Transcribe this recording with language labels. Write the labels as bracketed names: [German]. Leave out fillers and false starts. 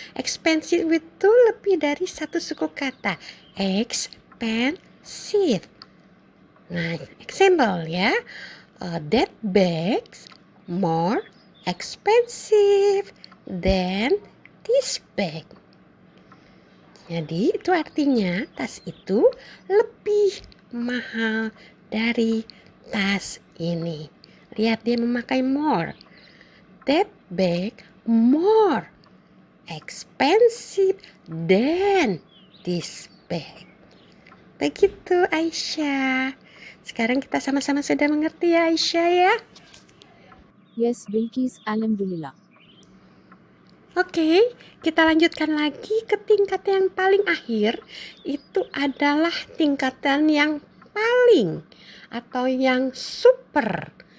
[Indonesian] Expensive itu lebih dari satu suku kata. Expensive. Nah, example ya. [English] That bags more expensive than this bag. [Indonesian] Jadi itu artinya tas itu lebih mahal dari tas ini. Lihat dia memakai more. [English] That bag more expensive than this bag. [Indonesian] Begitu Aisyah. Sekarang kita sama-sama sudah mengerti ya Aisyah ya. [English] Yes, Bilkis, alhamdulillah. [Indonesian] Oke, kita lanjutkan lagi ke tingkat yang paling akhir. Itu adalah tingkatan yang paling atau yang super.